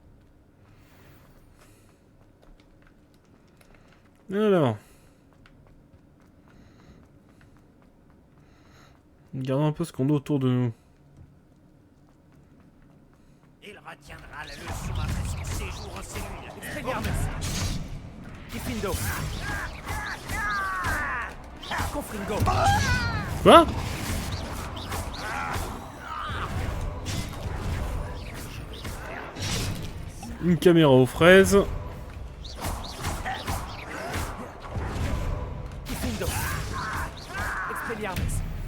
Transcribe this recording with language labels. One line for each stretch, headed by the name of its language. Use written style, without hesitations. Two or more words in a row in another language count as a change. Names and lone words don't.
French: Alors. Regardons un peu ce qu'on a autour de nous. Il retiendra la leçon après son séjour en cellule. Expelliarmus. Tifindo. Confringo. Quoi? Une caméra aux fraises. Tifindo. Expelliarmus.